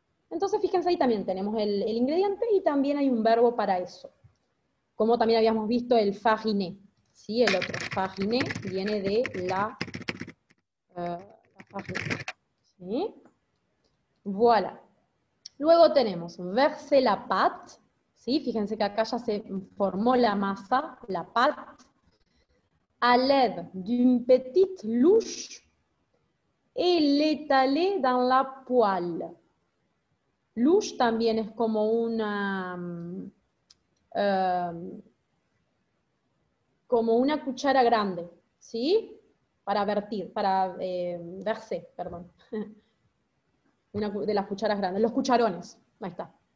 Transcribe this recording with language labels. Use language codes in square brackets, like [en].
[es] Entonces fíjense, ahí también tenemos el ingrediente y también hay un verbo para eso. Como también habíamos visto el fariner, ¿sí? El otro fariner viene de la farine, ¿sí? Voilà. Luego tenemos [fr] verser la pâte, [es] ¿sí? Fíjense que acá ya se formó la masa, [fr] la pâte, à l'aide d'une petite louche et l'étaler dans la poêle. [es] Louche también es como una cuchara grande, ¿sí? Para vertir, para verser, perdón. Una de las cucharas grandes, los cucharones, ahí está.